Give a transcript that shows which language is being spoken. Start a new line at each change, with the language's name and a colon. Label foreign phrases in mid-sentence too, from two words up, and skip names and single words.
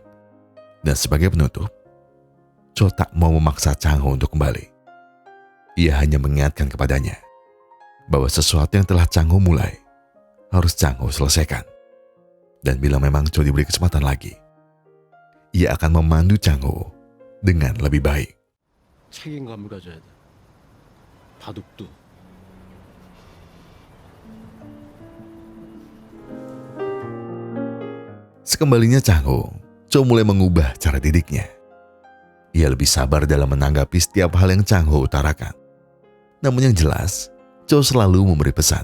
Indonesian: Dan sebagai penutup, Cho tak mau memaksa Chang Ho untuk kembali. Ia hanya mengingatkan kepadanya bahwa sesuatu yang telah Chang Ho mulai harus Chang Ho selesaikan. Dan bila memang Cho diberi kesempatan lagi, ia akan memandu Chang Ho dengan lebih baik.
Korean: 책임감을 가져야 돼. 바둑도.
Indonesian: Sekembalinya Chang Ho, Cho mulai mengubah cara didiknya. Ia lebih sabar dalam menanggapi setiap hal yang Chang Ho utarakan. Namun yang jelas, Cho selalu memberi pesan.